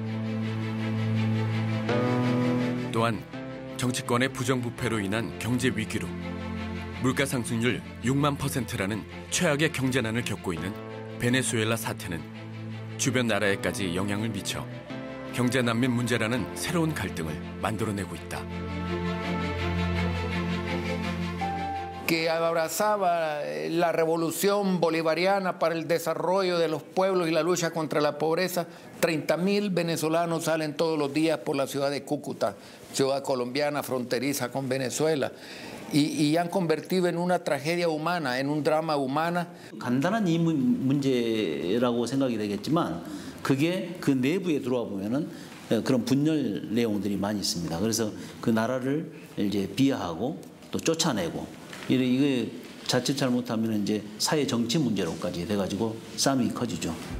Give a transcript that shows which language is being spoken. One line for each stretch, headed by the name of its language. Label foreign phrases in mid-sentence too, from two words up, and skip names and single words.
Korean: 또한 정치권의 부정부패로 인한 경제 위기로 물가 상승률 6만%라는 최악의 경제난을 겪고 있는 베네수엘라 사태는 주변 나라에까지 영향을 미쳐 경제 난민 문제라는 새로운 갈등을 만들어내고 있다.
Spanish: Que abrazaba la revolución bolivariana para el desarrollo de los pueblos y la lucha contra la pobreza, 30.000 venezolanos salen todos los días por la ciudad de Cúcuta, ciudad colombiana fronteriza con Venezuela, y han convertido en una tragedia humana, en un drama humana.
Korean: 간단한 이 문제라고 생각이 되겠지만 그게 그 내부에 들어와 보면은 그런 분열 내용들이 많이 있습니다. 그래서 그 나라를 이제 비하하고 또 쫓아내고 이게 자칫 잘못하면 이제 사회 정치 문제로까지 돼가지고 싸움이 커지죠.